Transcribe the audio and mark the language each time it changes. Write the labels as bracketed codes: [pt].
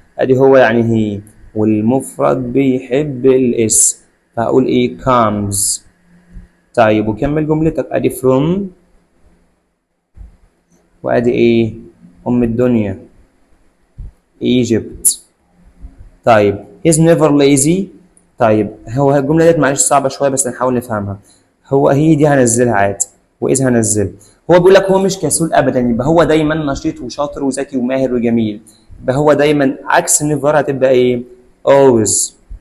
[ar] ادي هو يعني هي، والمفرد بيحب الاس، فهقول ايه؟ comes. طيب وكمل جملتك. ادي from، وادي ايه؟ ام الدنيا Egypt. [en] طيب he's never lazy. [ar] طيب هو الجملة ديت معلش صعبة شوية بس نحاول نفهمها. هي دي هنزلها عادي، وإذ هنزلها. هو بيقول لك هو مش كسول أبدا، يبقى هو دايما نشيط وشاطر وذكي وماهر وجميل. يبقى هو دايما عكس never هتبقى إيه؟ always.